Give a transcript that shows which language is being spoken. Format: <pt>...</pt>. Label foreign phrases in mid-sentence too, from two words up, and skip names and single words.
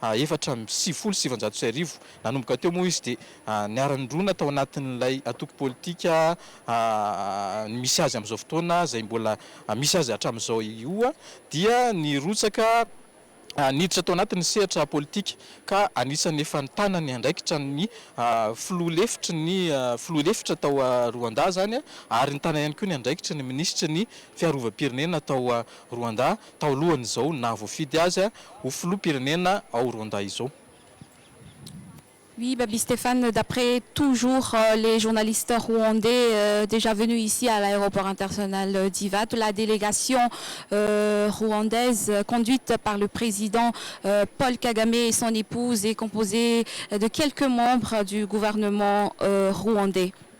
<mg>1779 nanomboka teo moa izy dia niara-nindrona tao anatin'ilay atoko politika misy azy amin'izao fotoana izay mbola misy azy hatramin'izao io dia nirotsaka niditra tao anatin'ny sehatra politika ka anisan'ny efa nitanany andraikitra ny filoha lefitra tao Rwanda zany ary nitana ihany koa ny andraikitra ny ministra ny fiarovam-pirenena tao Rwanda tao alohan'izao na voafidy azy ho filoham-pirenena ao Rwanda izao.</mg> <fr>Oui, Babi Stéphane, d'après toujours les journalistes rwandais déjà venus ici à l'aéroport international d'Ivat, la délégation rwandaise conduite par le président Paul Kagame et son épouse est composée de quelques membres du gouvernement rwandais.</fr>